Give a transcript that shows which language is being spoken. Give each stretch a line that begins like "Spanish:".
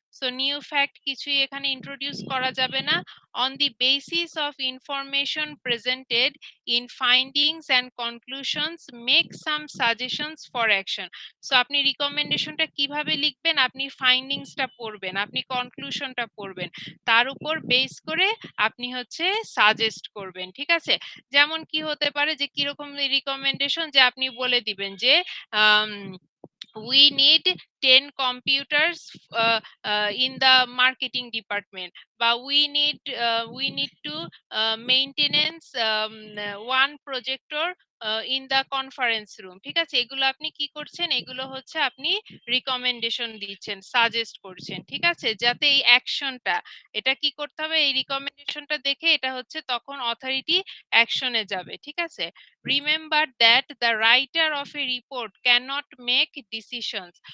English: So new fact কিছুই এখানে introduce করা যাবে না। On the basis of information presented in findings and conclusions make some suggestions for action.
Bangla: So আপনি রিকমেন্ডেশনটা কিভাবে লিখবেন, আপনি ফাইন্ডিংসটা পড়বেন, আপনি কনক্লুশনটা পড়বেন, তার উপর বেস করে আপনি হচ্ছে সাজেস্ট করবেন, ঠিক আছে। যেমন কি হতে পারে, যে কিরকম রিকমেন্ডেশন, যে আপনি বলে দিবেন যে
English: we need 10 computers in the marketing department,
Bangla: বা
English: we need to maintenance one projector in the conference room,
Bangla: ঠিক আছে। এগুলো আপনি কি করছেন, এগুলো হচ্ছে আপনি রিকমেন্ডেশন দিচ্ছেন, সাজেস্ট করছেন, ঠিক আছে, যাতে এই অ্যাকশনটা, এটা কি করতে হবে, এই রিকমেন্ডেশনটা দেখে এটা হচ্ছে তখন অথরিটি অ্যাকশনে যাবে, ঠিক আছে।
English: Remember that the writer of a report can not make decisions.